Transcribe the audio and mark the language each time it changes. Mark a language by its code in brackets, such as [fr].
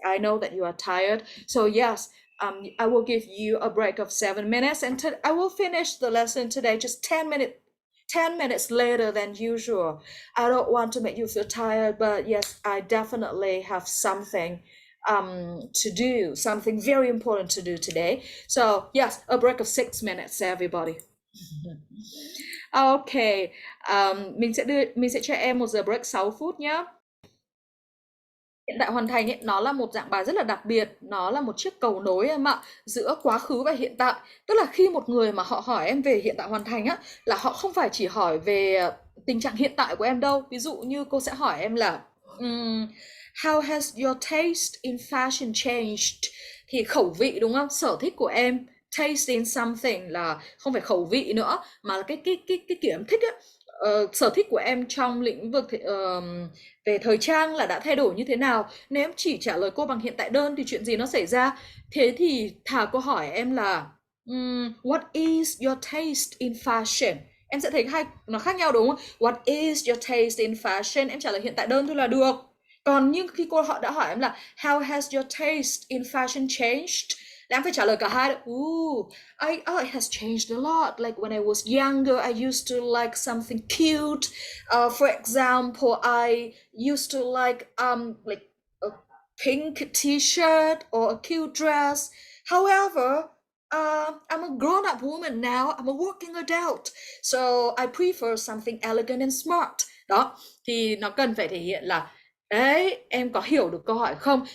[en] I know that you are tired, so yes, I will give you a break of 7 minutes, and I will finish the lesson today just 10 minutes later than usual. I don't want to make you feel tired, but yes, I definitely have something to do, something very important to do today. So yes, a break of 6 minutes, everybody. [vi] Okay, mình sẽ cho em một giờ break 6 phút nhé. Hiện tại hoàn thành ấy, nó là một dạng bài rất là đặc biệt, nó là một chiếc cầu nối em ạ, giữa quá khứ và hiện tại. Tức là khi một người mà họ hỏi em về hiện tại hoàn thành á, là họ không phải chỉ hỏi về tình trạng hiện tại của em đâu. Ví dụ như cô sẽ hỏi em là [en] how has your taste in fashion changed? [vi] Thì khẩu vị đúng không? Sở thích của em, [en] taste in something [vi] là không phải khẩu vị nữa, mà là cái kiểu em thích á. Sở thích của em trong lĩnh vực về thời trang là đã thay đổi như thế nào. Nếu em chỉ trả lời cô bằng hiện tại đơn thì chuyện gì nó xảy ra? Thế thì thà cô hỏi em là [en] what is your taste in fashion? [vi] Em sẽ thấy nó khác nhau đúng không? [en] What is your taste in fashion? [vi] Em trả lời hiện tại đơn thôi là được. Còn nhưng khi họ đã hỏi em là [en] how has your taste in fashion changed? [vi] Là em phải trả lời cả hai. [en] It has changed a lot. Like when I was younger, I used to like something cute. For example, I used to like a pink t-shirt or a cute dress. However, I'm a grown-up woman now. I'm a working adult. So I prefer something elegant and smart. [vi] Đó, thì nó cần phải thể hiện là đấy, em có hiểu được câu hỏi không?